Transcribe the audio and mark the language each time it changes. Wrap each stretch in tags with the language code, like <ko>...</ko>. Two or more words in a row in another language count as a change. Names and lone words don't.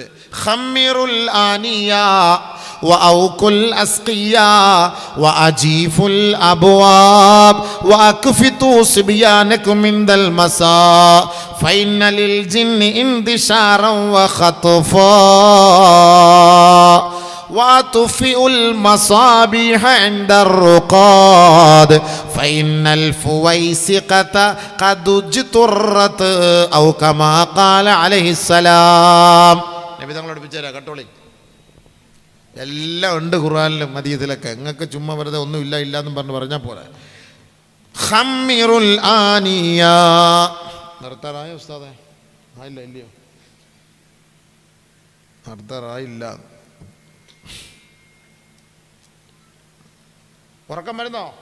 <ar>خمروا الآنية وأوكوا الأسقية وأجيفوا الأبواب واكفتوا صبيانكم عند المساء فإن للجن انتشارا وخطفة وَأَطْفِئُوا الْمَصَابِيحَ عِنْدَ الرُّقَادِ فَإِنَّ الْفُوَيْسِقَةَ قَدْ اجْتُرَّتْ أَوْ كَمَا قَالَ عَلَيْهِ السَّلَامُ.</ar> <ml>നബി തങ്ങൾ പഠിപ്പിച്ചു തരാം, കേട്ടോളി. എല്ലാം ഉണ്ട് ഖുർആനിലും ഹദീസിലൊക്കെ. നിങ്ങൾക്ക് ചുമ്മാ വെറുതെ ഒന്നും ഇല്ല എന്നും പറഞ്ഞാൽ പോലെ.</ml> <ar>خمروا الآنية.</ar> <ml>നിർത്താറായോ ഉസ്താദേ? ആയില്ല, ഇല്ലയോ? നിർത്താറായില്ല. ഉറക്കം വരുന്നോ?</ml>